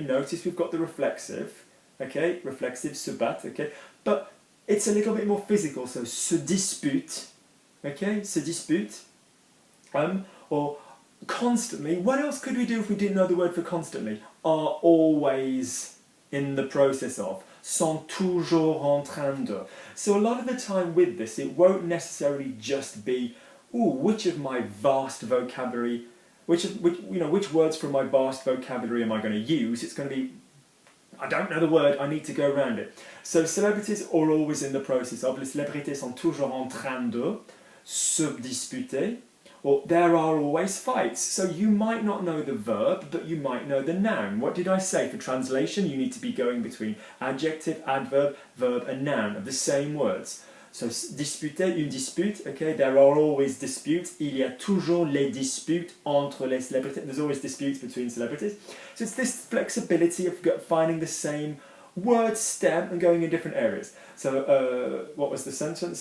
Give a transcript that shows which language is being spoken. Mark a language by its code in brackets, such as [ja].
[en] Notice we've got the reflexive. Okay, reflexive, [fr] se battent, [en] okay. But it's a little bit more physical, so [fr] se dispute, [en] okay, se dispute, or constantly. What else could we do if we didn't know the word for constantly? Are always in the process of. [fr] sont toujours en train de. [en] So a lot of the time with this, it won't necessarily just be, ooh, which of my vast vocabulary, which words from my vast vocabulary am I going to use? It's going to be, I don't know the word, I need to go around it. So célébrités are always in the process of, [fr] les célébrités sont toujours en train de se disputer, [en] or there are always fights. So you might not know the verb, but you might know the noun. What did I say? For translation, you need to be going between adjective, adverb, verb and noun of the same words. So disputer, [fr] une dispute, [en] okay, there are always disputes. [fr] Il y a toujours les disputes entre les célébrités. [en] There's always disputes between celebrities. So it's this flexibility of finding the same word stem and going in different areas. So what was the sentence?